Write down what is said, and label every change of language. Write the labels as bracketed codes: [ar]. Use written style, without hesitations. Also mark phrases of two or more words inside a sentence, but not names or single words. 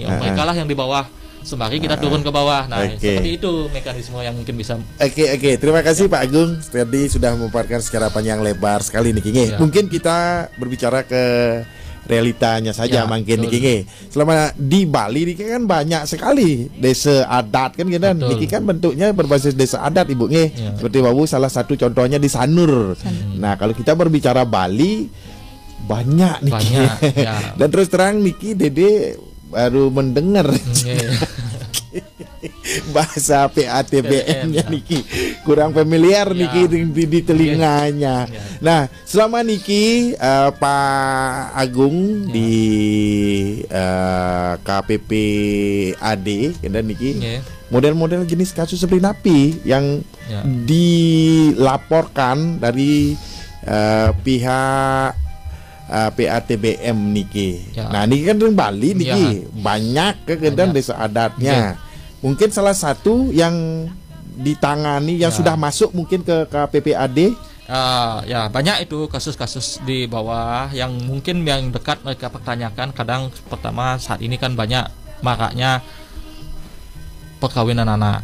[id] Mereka lah yang di bawah, sembari kita turun ke bawah. Nah seperti itu mekanisme yang mungkin bisa. Terima kasih Pak Agung tadi sudah memaparkan secara panjang lebar sekali nih. Mungkin kita berbicara ke realitanya saja mungkin niki. Selama di Bali niki kan banyak sekali desa adat kan gitu. Niki kan bentuknya berbasis desa adat Ibu nggih. Seperti Wawu salah satu contohnya di Sanur. Nah, kalau kita berbicara Bali banyak niki. Dan terus terang niki Dede baru mendengar bahasa PATBM-nya niki kurang familiar niki di telinganya. Nah, selama niki Pak Agung di KPPAD dan niki model-model jenis kasus seperti napi yang dilaporkan dari pihak PATBM niki. Nah, niki kan di Bali niki banyak kegiatan desa adatnya. Mungkin salah satu yang ditangani yang sudah masuk mungkin ke KPPAD. Banyak itu kasus-kasus di bawah yang mungkin yang dekat mereka pertanyakan. Kadang pertama saat ini kan banyak maraknya perkawinan anak.